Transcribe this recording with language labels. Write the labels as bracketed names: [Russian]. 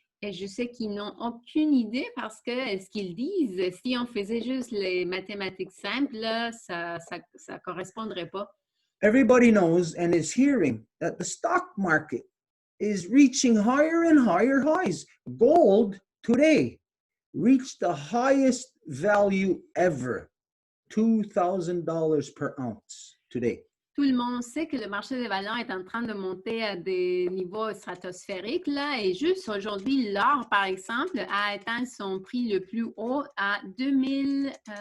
[French] Et je sais qu'ils n'ont aucune idée parce que ce qu'ils disent, si on faisait juste les mathématiques simples, là, ça correspondrait pas. [English] Everybody knows and is hearing that the stock market is reaching higher and higher highs. Gold today reached the highest value ever, $2,000 per ounce today. [French] Tout le monde sait que le marché des valeurs est en train de monter à des niveaux stratosphériques, là, et juste aujourd'hui, l'or, par exemple, a atteint son prix le plus haut à $2,000.